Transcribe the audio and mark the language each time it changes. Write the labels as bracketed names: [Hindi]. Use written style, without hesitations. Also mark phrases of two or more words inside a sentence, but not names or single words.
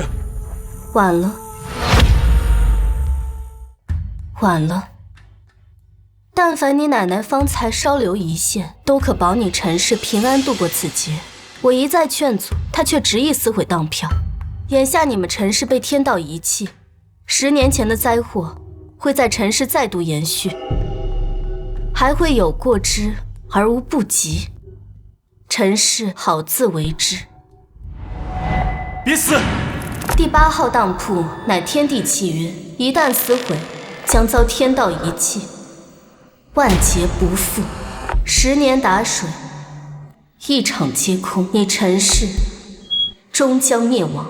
[Chinese] 晚了，晚了。但凡你奶奶方才稍留一线，都可保你陈氏平安度过此劫。我一再劝阻，她却执意撕毁当票。眼下你们陈氏被天道遺棄，10年前的災禍會在陳氏再度延續，還會有過之而無不及。陳氏好自為之。別死！第8號當鋪乃天地契約，一旦撕毀，將遭天道遺棄，萬劫不復。10年打水，一場皆空，你陳氏終將滅亡。